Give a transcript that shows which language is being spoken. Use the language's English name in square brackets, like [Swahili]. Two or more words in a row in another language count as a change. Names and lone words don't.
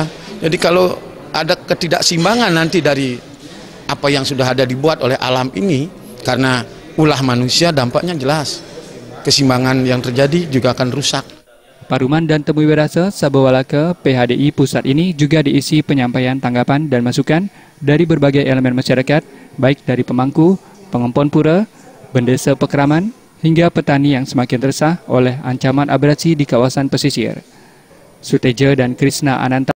[Indonesian] Jadi kalau ada ketidakseimbangan nanti dari apa yang sudah ada dibuat oleh alam ini, karena ulah manusia dampaknya jelas. Keseimbangan yang terjadi juga akan rusak. Paruman dan Temu Wirasa Sabah Walaka PHDI Pusat ini juga diisi penyampaian tanggapan dan masukan dari berbagai elemen masyarakat, baik dari pemangku, pengempon pura, bendesa pekeraman, hingga petani yang semakin resah oleh ancaman abrasi di kawasan pesisir. Suteja dan Krishna Ananta